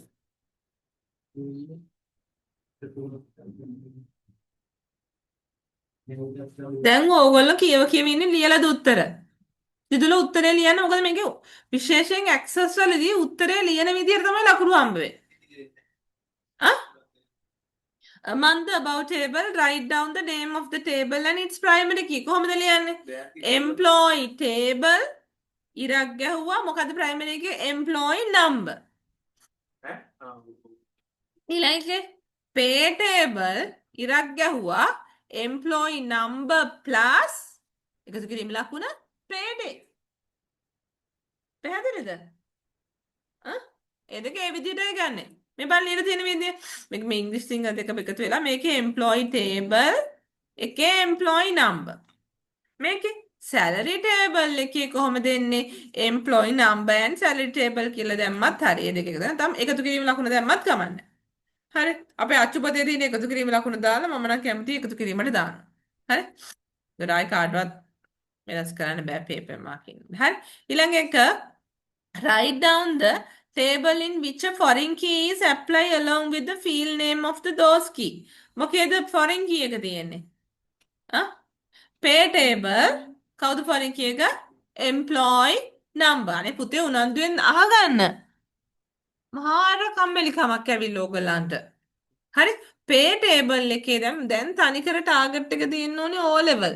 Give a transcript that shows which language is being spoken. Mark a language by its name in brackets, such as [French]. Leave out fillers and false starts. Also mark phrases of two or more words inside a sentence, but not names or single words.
[Sinhala] දැන් ඕගොල්ලෝ කියව ඉන්නේ ලියලාද උත්තර? දිදුල උත්තරේ ලියන්න මොකද මේකේ විශේෂයෙන් ඇක්සස් වලදී උත්තරේ ලියන විදිහට තමයි ලකුණු හම්බ වෙන්නේ. [English] Among the above table, write down the name of the table and its primary key. [Sinhala] කොහොමද ලියන්නේ? [English] employee table [Sinhala] ඉරක් ගැහුවා මොකද primary එකේ [English] employee number. [Sinhala] ඊළඟට [English] pay table [Sinhala] ඉරක් ගැහුවා [English] employee number plus [Sinhala] එකතු කිරීම ලකුණ [English] pay day. [Sinhala] පැහැදිලිද? ඒ දෙක ඒ විදිහටයි ගන්නෙ. මේ බලන්න ලියලා තියෙන විදිය මේක මේ ඉංග්‍රීසි සිංහල දෙකම එකතු වෙලා මේකේ [English] employee table [Sinhala] එකේ [English] employee number. [Sinhala] මේකේ [English] salary table [Sinhala] එකේ කොහොමද එන්නේ [English] employee number and salary table [Sinhala] කියලා දැම්මත් හරි. ඒ දෙක එක දැන් එකතු කිරීම ලකුණ දැම්මත් කමන්නේ. හරි. අපේ අච්චුපතේ තියෙන එකතු කිරීම ලකුණ දාලා මම නම් කැමතියි එකතු කිරීමට දාන්න. හරි. ඒකට කාඩවත් වෙනස් කරන්න බෑ [English] paper marking. [Sinhala] හරි. ඊළඟ එක [English] write down the table in which a foreign key is apply along with the field name of the those key. [Sinhala] මොකේද [English] foreign key [Sinhala] එක තියෙන්නේ? [English] pay table [Sinhala] කවුද [English] foreign key [Sinhala] එක? [English] employee number. [Sinhala] අනේ පුතේ උනන්දුවෙන් අහගන්න. මහාර කම්මැලිකමක් ඇවිල්ලා ඕගලන්ට. හරි [English] pay table [Sinhala] එකේ දැන් තනිකර ටාගට් එක තියෙන්න ඕනේ [English] O level.